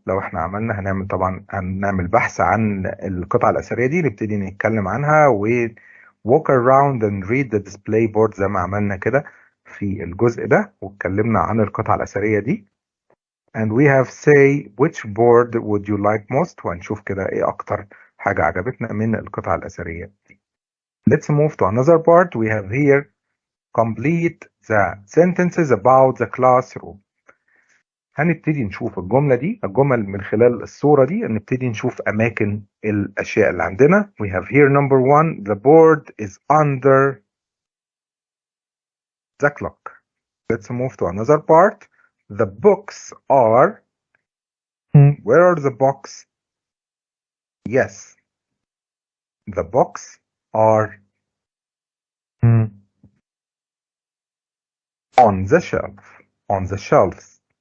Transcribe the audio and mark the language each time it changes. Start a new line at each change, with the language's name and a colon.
Arabic: لو احنا هنعمل بحث عن القطع الأثرية دي نبتدي نتكلم عنها
English: walk around and read the display board
Arabic: زي ما عملنا كده في الجزء ده واتكلمنا عن القطعة الأثرية دي.
English: and we have say which board would you like most
Arabic: وهنشوف كده ايه أكتر حاجة عجبتنا من القطعة الأثرية دي.
English: Let's move to another part. We have here complete the sentences about the classroom.
Arabic: هنبتدي نشوف الجملة دي، الجمل من خلال الصورة دي نبتدي نشوف أماكن الأشياء اللي عندنا.
English: We have here number 1, the board is under the clock. Let's move to another part. The books are, where are the books? Yes, the books are on the shelf, on the shelves.